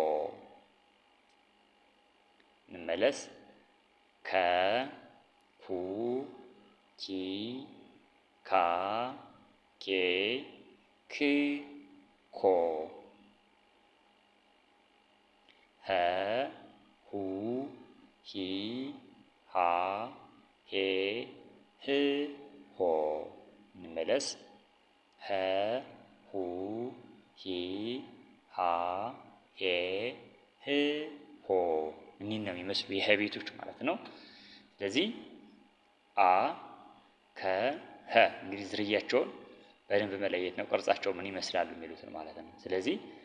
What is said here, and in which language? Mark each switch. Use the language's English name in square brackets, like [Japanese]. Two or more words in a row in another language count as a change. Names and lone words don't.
[Amharic] እንመለስ ከ ኩ ኪ ካ ኬ ክ ኮ። ሀ ሁ ሂ ሃ ሄ ህ ሆ። እንመለስ ሀ ሁ ሂ ሃ ሄ ህ ሆ። እኒህን ነው የሚመስሉ የሀ ቤቶች ማለት ነው። ስለዚህ አ ከ ሀ እንግዲህ ዝርያቸውን በደንብ መለየት ነው። ቅርጻቸው ምን ይመስላሉ የሚሉትን ማለት ነው። ስለዚህ